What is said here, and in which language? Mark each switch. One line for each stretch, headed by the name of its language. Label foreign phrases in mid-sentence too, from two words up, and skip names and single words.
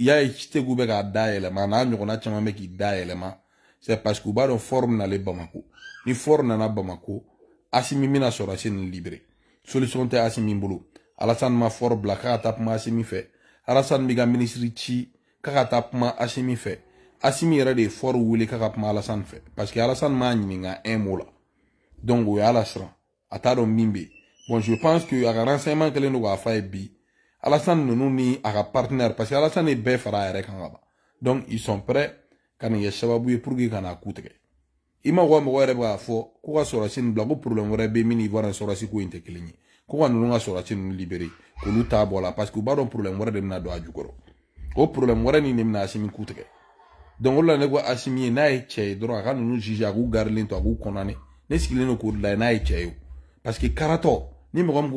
Bambara: y'a ye Segu bɛ k'a da yɛlɛma n'a ɲɔgɔnna caman bɛ k'i da yɛlɛma
French: c'est parce que
Bambara: u b'a dɔn fort nalen Bamako ni fort nana Bamako Assimi mina sɔrɔsi ni
French: libéré solution
Bambara: tɛ Assimi bolo Alassane ma fort bila k'a ka taa kuma Assimi fɛ Alassane bɛ ka ministre ci k'a ka taa kuma Assimi fɛ Assimi yɛrɛ de ye fort wele k'a ka kuma Alassane fɛ parce que Alassane m'a ɲininka
French: un mot
Bambara: la donc o y'a la siran a t'a dɔn min bɛ bon
French: je pense que
Bambara: a ka renseignement kɛlen don k'a f'a ye bi Alassane ninnu ni a ka partenaire
French: parce que
Bambara: Alassane ye bɛɛ fara a yɛrɛ kan ka ban
French: donc ils sont prêts
Bambara: ka nin kɛ sababu ye pour que ka n'a ku tigɛ i ma ko mɔgɔ yɛrɛ bɛ k'a fɔ ko ka sɔrɔsi nin bila ko problème wɛrɛ bɛ min ni Ivoire sɔrɔsi ko in tɛ kelen ye ko ka ninnu ka sɔrɔsi ninnu libéré k'olu t'a bɔ la
French: parce que
Bambara: u b'a dɔn problème wɛrɛ de bɛna don a jukɔrɔ o problème wɛrɛ nin de bɛna Assimi ku tigɛ donc o la ne ko Assimi ye n'a ye cɛ ye dɔrɔn a ka ninnu juger a k'u garilen to a k'u condamner ne sigilen don k'o de la n'a ye cɛ ye
French: parce que
Bambara: karatɔ ni mɔgɔ min